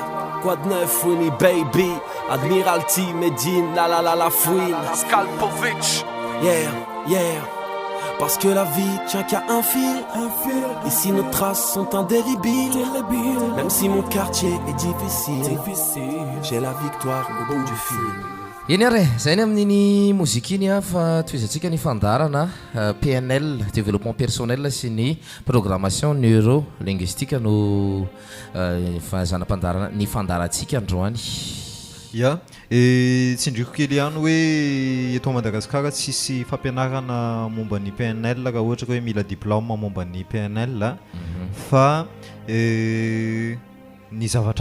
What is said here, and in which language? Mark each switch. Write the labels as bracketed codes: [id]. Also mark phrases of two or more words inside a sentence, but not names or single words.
[fr] Quoi de neuf, Winnie baby. Admiralty, Medine, la fouine. Skalpovic, yeah. Parce que la vie tient qu'à un fil. Et si nos traces sont indélébiles, même si mon quartier est difficile, j'ai la victoire au bout du fil. [mg] Eny are, zay ny amin'iny mozika iny a fa toizatsika ny fandarana PNL, [fr] développement personnel [mg] sy ny [fr] programmation neurolinguistique [mg] no fanampandarana ny fandarantsika androany. ia tsindriko kely ihany hoe eto Madagasikara tsisy fampianarana momba ny PNL raha ohatra ka hoe mila diplôme momba ny PNL fa ny zavatra